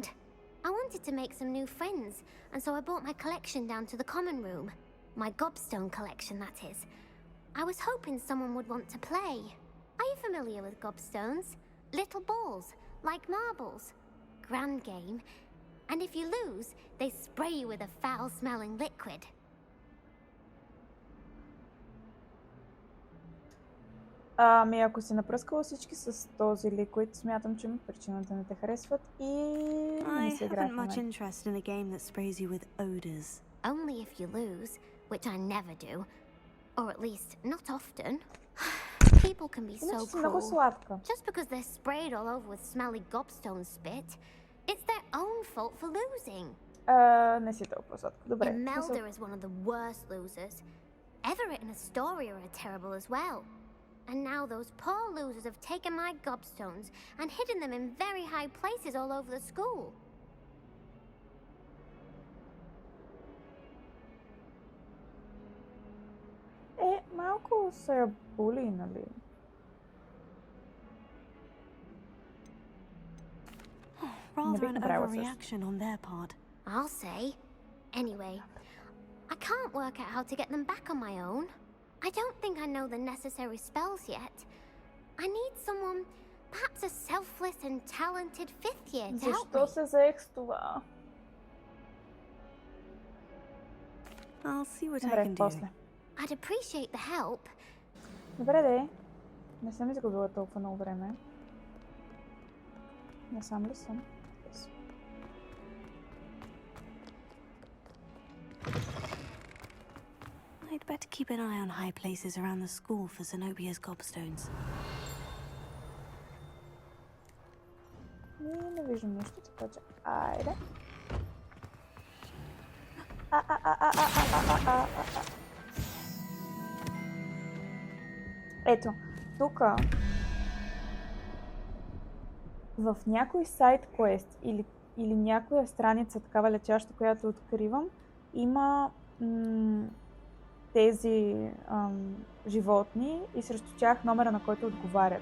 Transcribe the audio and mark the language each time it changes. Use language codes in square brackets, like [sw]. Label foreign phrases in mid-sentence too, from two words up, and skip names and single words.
[en] I wanted to make some new friends, and so I brought my collection down to the common room. My gobstone collection, that is. I was hoping someone would want to play. Are you familiar with gobstones? Little balls, like marbles. Grand game. And if you lose, they spray you with a foul-smelling liquid. [bg] Ако си напръскала всички с този ликвид, смятам, че има причина да не те харесват и не се играе в момента. [en] I haven't much interest in a game that sprays you with odors. Only if you lose, which I never do. Or at least, not often. People can be so cruel. Just because they're sprayed all over with smelly gobstone spit, it's their own fault for losing. [bg] Не си толкова сладко. Добре. [en] Imelda is one of the worst losers. Everett and Astoria are terrible as well. And now those poor losers have taken my gobstones and hidden them in very high places all over the school. [bg] Малко са були, нали? [en] Rather an overreaction on their part. I'll say. Anyway, I can't work out how to get them back on my own. I don't think I know the necessary spells yet. I need someone, perhaps a selfless and talented 5th year to help me. [bg] Защо се заех с това? [en] I'll see what I can do. I'd appreciate the help. [bg] Добре, де. Не съм изгубила толкова много време. Не сам ли съм? [en] I'd better keep an eye on high places around the school for Zenobia's gobstones. [bg] Не виждам нищо, така че... Айде. Ето, тук в някой сайт квест или някоя страница такава летяща, която откривам, има тези животни и срещу тях номера, на който отговарят.